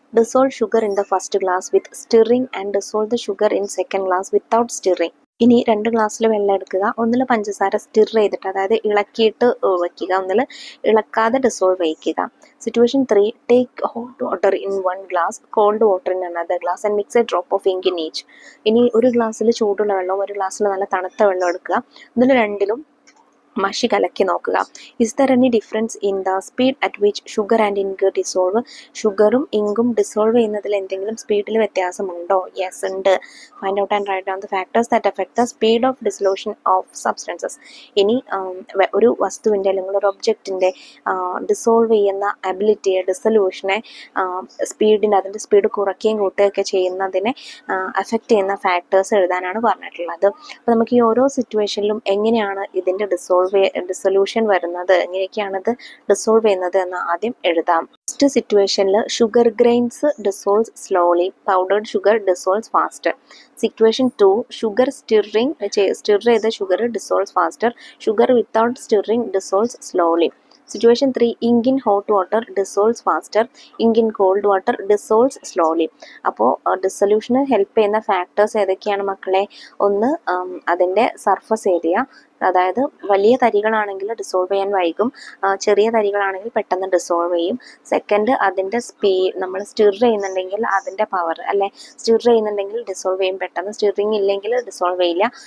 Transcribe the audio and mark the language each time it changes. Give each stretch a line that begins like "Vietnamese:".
English: Dissolve sugar in the first glass with stirring and dissolve the sugar in second glass without stirring.
Malayalam: ഇനി 2 ഗ്ലാസ്സിൽ വെള്ളം എടുക്കുക. ഒന്നിൽ പഞ്ചസാര സ്റ്റിർ ചെയ്തിട്ട്, അതായത് ഇളക്കിയിട്ട് വയ്ക്കുക. ഒന്നിൽ ഇളക്കാതെ ഡിസോൾവ് ചെയ്യിക്കുക.
English: Situation 3. Take hot water in 1 glass, cold water in another glass and mix a drop of ink in each.
Malayalam: ഇനി ഒരു ഗ്ലാസ്സിൽ ചൂടുള്ള വെള്ളവും ഒരു ഗ്ലാസ്സിൽ നല്ല തണുത്ത വെള്ളം എടുക്കുക. ഇതിൽ രണ്ടിലും മഷി കലക്കി നോക്കുക.
English: Is there any difference in the speed at which sugar and ink dissolve.
Malayalam: ഷുഗറും ഇങ്കും ഡിസോൾവ് ചെയ്യുന്നതിൽ എന്തെങ്കിലും സ്പീഡിൽ വ്യത്യാസമുണ്ടോ? യെസ് ഉണ്ട്.
English: Find out and write down the factors that affect the speed of dissolution of substances.
Malayalam: ഇനി ഒരു വസ്തുവിൻ്റെ അല്ലെങ്കിൽ ഒരു ഒബ്ജക്റ്റിൻ്റെ ഡിസോൾവ് ചെയ്യുന്ന അബിലിറ്റിയെ, ഡിസൊല്യൂഷനെ, അതിൻ്റെ സ്പീഡ് കുറയ്ക്കുകയും കൂട്ടുകയൊക്കെ ചെയ്യുന്നതിനെ അഫക്റ്റ് ചെയ്യുന്ന ഫാക്ടേഴ്സ് എഴുതാനാണ് പറഞ്ഞിട്ടുള്ളത്. അപ്പോൾ നമുക്ക് ഈ ഓരോ സിറ്റുവേഷനിലും എങ്ങനെയാണ് ഇതിൻ്റെ ഡിസൊല്യൂഷൻ വരുന്നത്, എങ്ങനെയൊക്കെയാണത് ഡിസോൾവ് ചെയ്യുന്നത് എന്ന് ആദ്യം എഴുതാം.
English: First സിറ്റുവേഷനിൽ sugar grains dissolve slowly, powdered sugar dissolve faster. Situation 2, sugar stir ചെയ്ത sugar dissolve faster, sugar without stirring dissolve slowly. Situation 3. Ink in hot water dissolves faster. Ink in cold water dissolves slowly.
Malayalam: അപ്പോൾ ഡിസൊല്യൂഷന് help ചെയ്യുന്ന factors ഏതൊക്കെയാണ് മക്കളെ? ഒന്ന്, അതിൻ്റെ surface area, അതായത് വലിയ തരികളാണെങ്കിൽ dissolve ചെയ്യാൻ വൈകും, ചെറിയ തരികളാണെങ്കിൽ പെട്ടെന്ന് ഡിസോൾവ് ചെയ്യും. സെക്കൻഡ്, അതിൻ്റെ സ്പീഡ്. നമ്മൾ സ്റ്റിർ ചെയ്യുന്നുണ്ടെങ്കിൽ അതിൻ്റെ പവർ, അല്ലെ, സ്റ്റിർ ചെയ്യുന്നുണ്ടെങ്കിൽ ഡിസോൾവ് ചെയ്യും പെട്ടെന്ന്, സ്റ്റിറിങ് ഇല്ലെങ്കിൽ ഡിസോൾവ് ചെയ്യില്ല.